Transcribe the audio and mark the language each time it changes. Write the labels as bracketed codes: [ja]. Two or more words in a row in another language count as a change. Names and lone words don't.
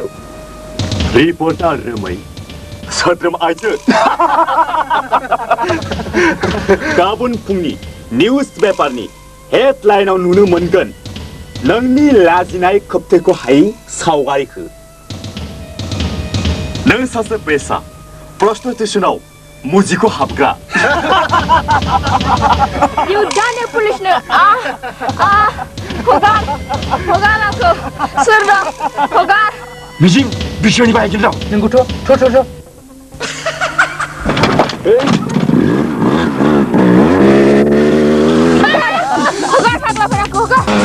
[brx] रिपर्टार रोमै सोद्रोम आइजो गाबोन फुंनि निउज पेपारनि हेडलाइनाव नुनो मोनगोन नोंनि लाजिनाय खोबथेखौ हायै सावगारिखौ नों सासे बेसा प्रस्टिटिउसनाव मुजिखौ हाबग्रा [en] You done it, [brx] पुलिसनो हगार आंखौ सोर दं हगार मिजिं बिसोरनि बायगोन दं नंगौथ' थ' हगार फाग्लाफोराखौ हगार